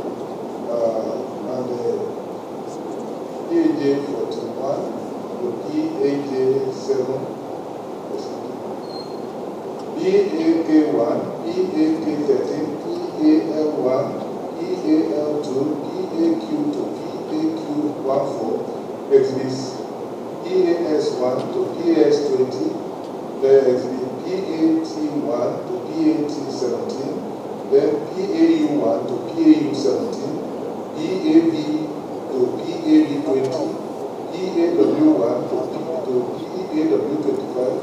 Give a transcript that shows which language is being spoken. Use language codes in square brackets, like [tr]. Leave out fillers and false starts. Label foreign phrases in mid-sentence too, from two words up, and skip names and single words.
[en] EAJ41 to EAJ7, EAK1, EAK13, EAL1, EAL2, EAQ to EAQ14, exhibits EAS1 to EAS20, the exhibit PAT1 to PAT17, then PAU1 to PAU17, PAB to PAB20, PAW1 to PAW25,